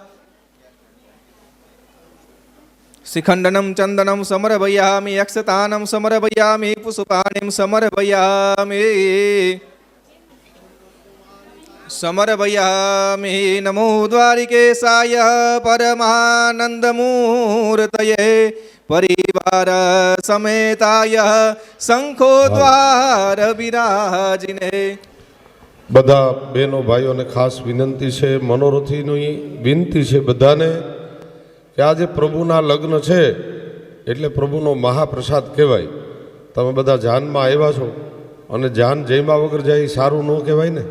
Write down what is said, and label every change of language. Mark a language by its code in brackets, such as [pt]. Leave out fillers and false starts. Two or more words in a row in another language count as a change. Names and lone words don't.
[sa] शिखंडनं चंदनं समर्पयामि, अक्षतानं समर्पयामि, पुष्पाणिं समर्पयामि समर्पयामि। नमो द्वारिकेशाय परमानंदमूर्तये परिवार समेताय शंखोद्वार विराजिने। [gu] બધા બહેનો ભાઈઓને ખાસ વિનંતી છે, મનોરથીની વિનંતી છે બધાને કે આજે પ્રભુના લગ્ન છે એટલે પ્રભુનો મહાપ્રસાદ કહેવાય. તમે બધા જાનમાં આવ્યા છો અને જાન જમ્યા વગર જાય એ સારું ન કહેવાય ને.